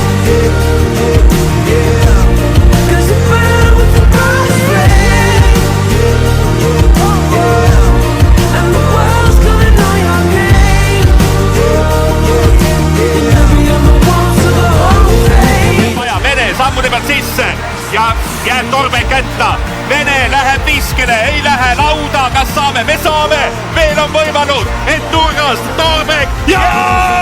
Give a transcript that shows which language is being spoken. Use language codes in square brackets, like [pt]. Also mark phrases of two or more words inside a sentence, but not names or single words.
[en] 'Cause you burn with the brightest flame. And the world's gonna know your name. And you'll be on the walls of the Hall of Fame. [et] Vaja Vene sammude pealt sisse ja jääb Torbek kätta. Vene läheb viskele, ei lähe lauda, kas saame, me saame, veel on võimalus, et nurgast Torbek ja